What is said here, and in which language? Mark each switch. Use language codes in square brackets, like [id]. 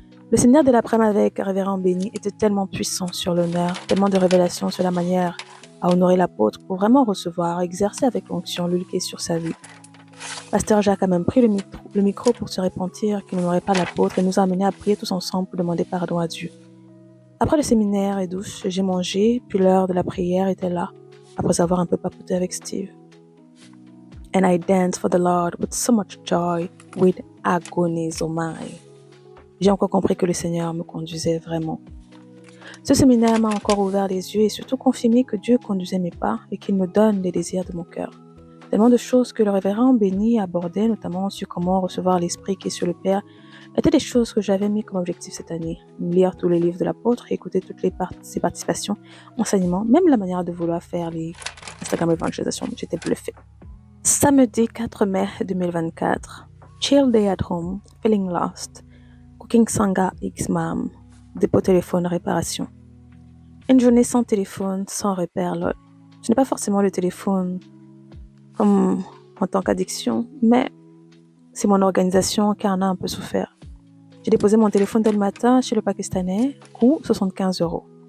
[fr] Le séminaire de l'après-midi avec Révérend Béni était tellement puissant sur l'honneur, tellement de révélations sur la manière à honorer l'apôtre pour vraiment recevoir, exercer avec l'onction l'huile qui est sur sa vie. Pasteur Jacques a même pris le micro pour se repentir qu'il n'honorait pas l'apôtre et nous a amenés à prier tous ensemble pour demander pardon à Dieu. Après le séminaire et douche, j'ai mangé, puis l'heure de la prière était là, après avoir un peu papoté avec Steve. [en] And I danced for the Lord with so much joy, with agonizomai. [fr] J'ai encore compris que le Seigneur me conduisait vraiment. Ce séminaire m'a encore ouvert les yeux et surtout confirmé que Dieu conduisait mes pas et qu'il me donne les désirs de mon cœur. Tellement de choses que le révérend Béni abordait, notamment sur comment recevoir l'Esprit qui est sur le Père, étaient des choses que j'avais mis comme objectif cette année. Lire tous les livres de l'apôtre et écouter toutes ses participations, enseignements, même la manière de vouloir faire les Instagram évangélisation. J'étais bluffée. Samedi 4 mai 2024. [en] Chill day at home, feeling lost. Cooking Sangha X Mam. [fr] Dépôt téléphone, réparation. Une journée sans téléphone, sans repère, lol. Ce n'est pas forcément le téléphone comme en tant qu'addiction, mais c'est mon organisation qui en a un peu souffert. J'ai déposé mon téléphone dès le matin chez le Pakistanais, coût 75 €.